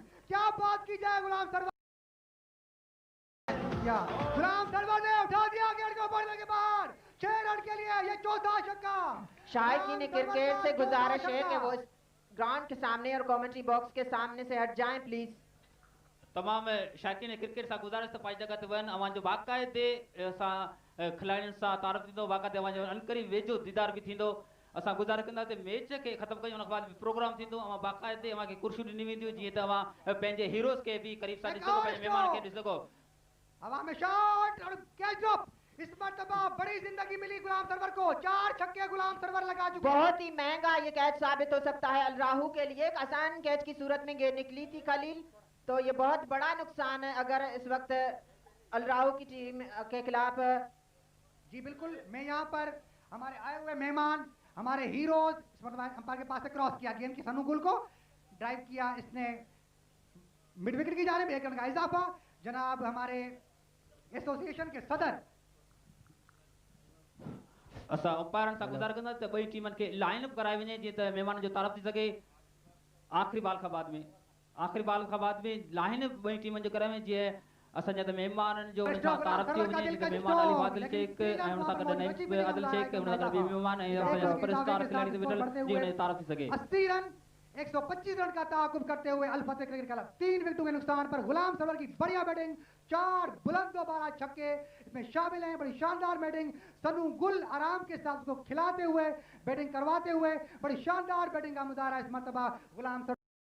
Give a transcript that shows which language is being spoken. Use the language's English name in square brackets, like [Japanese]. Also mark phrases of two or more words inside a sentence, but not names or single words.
[Urdu] کیا بات کی جائے، غلام سرور نے اٹھا دیا گیند کو بڑھنے کے بعد 6 رن کے لیے، یہ چوتھا چھکا. شائقین کرکٹ سے گزارش ہے کہ وہ گراؤنڈ کے سامنے اور [English] commentary box [Urdu] کے سامنے سے ہٹ جائیں پلیز. [Sindhi] तमाम शायकीन क्रिकेट सां गुज़ारिश त पंहिंजी जॻह ते वञनि, अवां जो बाक़ाइदे सां खिलाड़ियुनि सां तारफ़ थींदो, बाक़ाइदे अवां जो अनकरीब वेझो दीदार बि थींदो। असां गुज़ारिश कंदासीं मैच खे ख़तमु कयूं, उन खां बाद प्रोग्राम थींदो, अवां बाक़ाइदे अवां खे कुर्सियूं ॾिनी वेंदियूं जीअं त अवां पंहिंजे हीरोज़ खे बि क़रीब सां ॾिसी सघो, पंहिंजे महिमान खे ॾिसी सघो। [Urdu] ہوا میں شاٹ اور [English] catch drop. [Urdu] اس مرتبہ بڑی زندگی ملی غلام سرور کو، 4 چھکے غلام سرور لگا چکے. بہت ہی مہنگا یہ کیچ ثابت ہو سکتا ہے الراہو کے لیے۔ ایک آسان کیچ کی صورت میں گیند نکلی تھی خلیل، تو یہ بہت بڑا نقصان ہے اگر اس وقت الراہو کی ٹیم کے خلاف. جی بالکل، میں یہاں پر ہمارے آئے ہوئے مہمان، ہمارے ہیروز، اس مرتبہ امپائر کے پاس سے کراس کیا گیند کی، سنو گل کو ڈرائیو کیا، اس نے [English] mid wicket [Urdu] کی جانب 1 رن کا اضافہ. جناب ہمارے ایسوسی ایشن کے صدر [Sindhi] असां अंपायरनि सां गुज़ारिश कंदासीं त ॿई टीमनि खे [English] line up [Sindhi] कराए वञे जीअं त महिमान जो तारफ़ थी सघे। आख़िरी बाल खां बाद में लाइन ॿई टीमनि जो कराए वञे, जीअं असांजा त महिमाननि जो उन सां तारफ़ थी वञे, जीअं त महिमान अली आदिल शेख ऐं उन सां गॾु नईम आदिल शेख, उन सां गॾु ॿिए महिमान ऐं असांजा सुपरस्टार खिलाड़ी ते वेठल जीअं उन जी तारफ़ थी सघे। [Urdu] 80 رن 125 رن کا تعاقب کرتے ہوئے الفتح کرکٹ کلب 3 وکٹوں کے نقصان پر غلام سرور کی بڑھیا بیٹنگ، 4 بلند 12 چھکے اس میں شامل ہیں. بڑی شاندار بیٹنگ، سنو گل آرام کے ساتھ اس کو کھلاتے ہوئے، بیٹنگ کرواتے ہوئے بڑی شاندار بیٹنگ کا مظاہرہ اس مرتبہ غلام سرور.